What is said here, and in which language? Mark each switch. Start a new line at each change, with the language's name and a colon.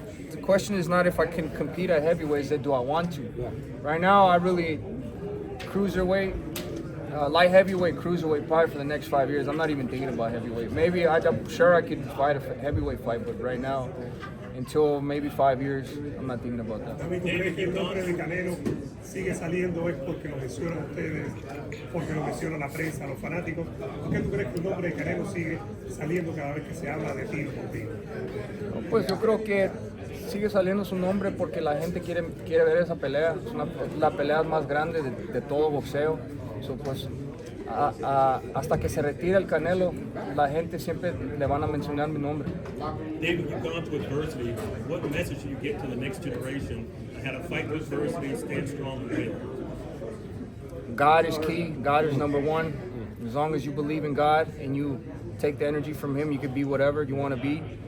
English: The question is not if I can compete at heavyweights, that do I want to. Yeah. Right now, I really, cruiserweight, light heavyweight, cruiserweight, probably for the next 5 years. I'm not even thinking about heavyweight. Maybe I'm sure I could fight a heavyweight fight, but right now, until maybe 5 years, I'm not thinking about that.
Spanish: Amigo, ¿crees que el nombre de Canelo sigue saliendo es porque lo mencionan ustedes, porque lo menciona la prensa, los fanáticos? ¿Por qué tú crees que el nombre de Canelo sigue saliendo cada vez que se habla de ti por ti? Pues yo creo que sigue saliendo su nombre porque la gente quiere ver esa pelea. Es la pelea más grande de todo boxeo. So, pues, hasta que se retire el Canelo, la gente siempre le van a mencionar mi nombre.
English: David, you've gone through adversity. What message do you get to the next generation how to fight with adversity, stand strong, and win? God is key. God is number one. As long as you believe in God and you take the energy from Him, you can be whatever you want to be.